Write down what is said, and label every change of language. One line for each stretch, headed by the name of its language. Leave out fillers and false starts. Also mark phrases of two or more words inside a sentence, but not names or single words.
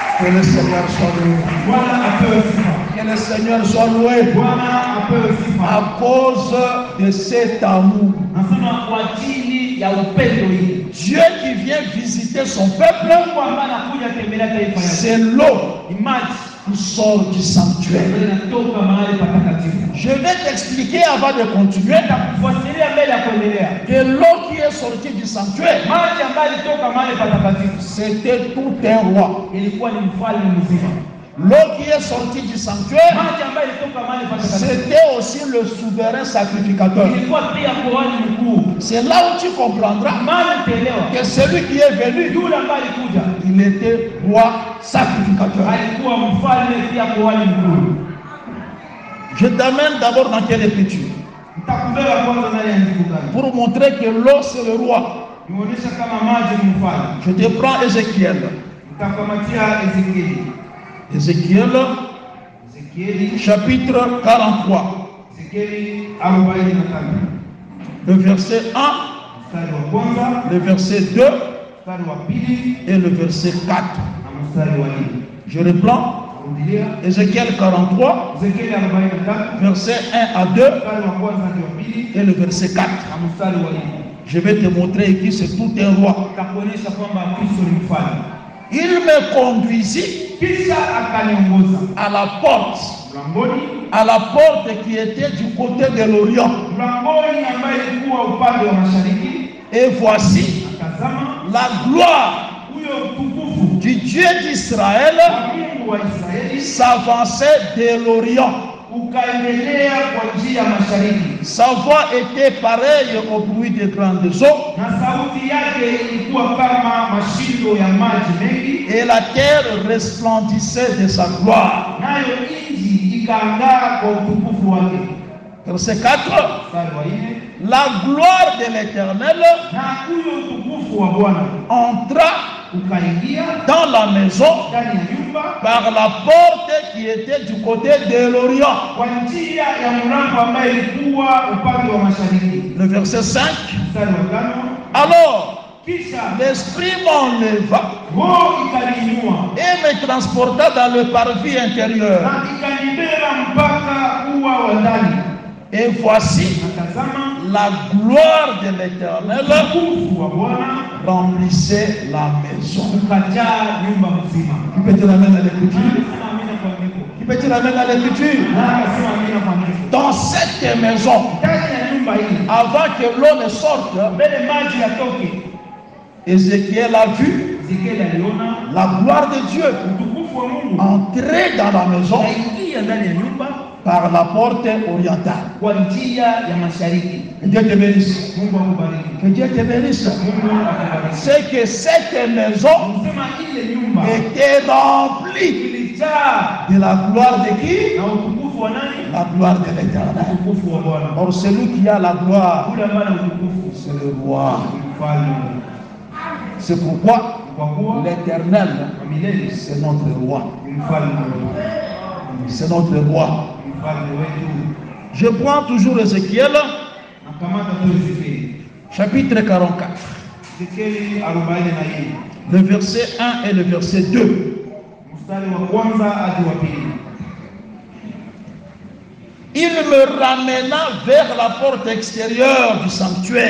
French: Que le Seigneur soit loué.
Swahili: Bwana apewe sifa.
French: Que le Seigneur soit loué.
Swahili: Bwana apewe sifa.
French: À cause de cet amour.
Swahili: Nasema kwa ajili ya upendo hii.
French: Dieu qui vient visiter son peuple,
Swahili: Mungu ambaye anakuja tembelea taifa yake.
French: c'est l'eau
Swahili: Maji
French: qui sort du sanctuaire.
Swahili: inatoka mahali patakatifu.
French: Je vais t'expliquer avant de continuer
Swahili: Nitakufuatilia mbele ya kuendelea.
French: que l'eau qui est sortie du sanctuaire,
Swahili: Maji ambayo ilitoka mahali patakatifu
French: c'était tout un roi.
Swahili: ilikuwa ni mfalme mzima.
French: L'eau qui est sortie du sanctuaire,
Swahili: Maji ambayo ilitoka mahali patakatifu
French: c'était aussi le souverain sacrificateur.
Swahili: ilikuwa pia kuhani mkuu.
French: C'est là où tu comprendras
Swahili: Maana utaelewa
French: que celui qui est venu,
Swahili: yule ambaye alikuja
French: il était roi sacrificateur.
Swahili: alikuwa mfalme pia kuhani mkuu.
French: Je t'amène d'abord dans quelle écriture?
Swahili: Nitakubeba kwanza ndani ya andiko gani?
French: Pour montrer que l'eau c'est le roi.
Swahili: Nionyesha kama maji ni mfalme.
French: Je te prends Ézéchiel.
Swahili: Nitakamatia Ezekieli.
French: Ézéchiel, chapitre 43.
Swahili: Ezekieli 45.
French: Le verset 1,
Swahili: Mstari wa kwanza,
French: le verset 2
Swahili: mstari wa pili
French: et le verset 4.
Swahili: na mstari wa 4.
French: Je reprends.
Swahili: Rudilia
French: Ézéchiel 43,
Swahili: Ezekieli 44,
French: verset 1 à 2
Swahili: mstari wa kwanza hadi wa pili
French: et le verset 4.
Swahili: na mstari wa 4.
French: Je vais te montrer que c'est tout un roi.
Swahili: Nitakuonyesha kwamba Kristo ni mfalme.
French: Il me conduisit
Swahili: Kisha akaniongoza
French: à la porte qui était du côté de l'Orient.
Swahili: mlangoni ambaye ilikuwa upande wa mashariki.
French: Et voici
Swahili: Tazama
French: la gloire
Swahili: huyo utukufu
French: du Dieu d'Israël
Swahili: wa Mungu wa Israeli
French: s'avançait de l'Orient.
Swahili: ukaendelea kwa njia ya mashariki,
French: Sa voix était pareille au bruit des grandes eaux,
Swahili: na sauti yake ilikuwa kama mashindo ya maji mengi,
French: et la terre resplendissait de sa gloire.
Swahili: nayo nchi ikaangaa kwa utukufu wake.
French: Verset 4.
Swahili: Mstari wa 4,
French: La gloire de l'Éternel
Swahili: na huyo utukufu wa Bwana
French: entra
Swahili: ukaingia
French: dans la maison
Swahili: ndani ya nyumba
French: par la porte qui était du côté de l'Orient.
Swahili: kwa njia ya mlango ambaye ilikuwa upande wa mashariki.
French: Le verset 5.
Swahili: Mstari wa 5,
French: Alors,
Swahili: kisha
French: l'Esprit m'enleva
Swahili: roho ikaniinua
French: et me transporta dans le parvis intérieur.
Swahili: na ikanibeba mpaka ua wa ndani,
French: Et voici,
Swahili: na tazama
French: la gloire de l'Éternel
Swahili: utukufu wa Bwana
French: remplissait la maison.
Swahili: ukajaa nyumba mzima.
French: Qui peut te l'amener à l'écriture?
Swahili: Sema amina kwa andiko.
French: Qui peut te l'amener à l'écriture?
Swahili: Na akasema amina kwa andiko.
French: Dans cette maison,
Swahili: Ndani ya nyumba hii,
French: avant que l'eau ne sorte,
Swahili: mbele maji yatoke,
French: Ézéchiel a vu
Swahili: Ezekieli aliona
French: la gloire de Dieu
Swahili: utukufu wa Mungu
French: entrer dans la maison
Swahili: ukaingia ndani ya nyumba
French: par la porte orientale.
Swahili: kwa njia ya mashariki.
French: Que Dieu te bénisse.
Swahili: Mungu akubariki.
French: Que Dieu te bénisse.
Swahili: Mungu akubariki.
French: C'est que cette maison
Swahili: Msema ile nyumba
French: était remplie
Swahili: ilijaa
French: de la gloire de qui?
Swahili: na utukufu wa nani?
French: La gloire de l'Éternel.
Swahili: Utukufu wa Bwana.
French: Or, celui qui a la gloire,
Swahili: Yule ambaye ana utukufu
French: c'est le roi.
Swahili: ni mfalme.
French: C'est pourquoi
Swahili: Kwa kuwa
French: l'Éternel,
Swahili: kwa milele
French: c'est notre roi.
Swahili: ni mfalme.
French: C'est notre roi.
Swahili: Ni mfalme wetu.
French: Je prends toujours Ézéchiel,
Swahili: Nakamata tu Ezekieli.
French: chapitre 44,
Swahili: Ezekieli 44.
French: le verset 1 et le verset 2.
Swahili: Mstari wa kwanza hadi wa pili.
French: Il me ramena vers la porte extérieure du sanctuaire,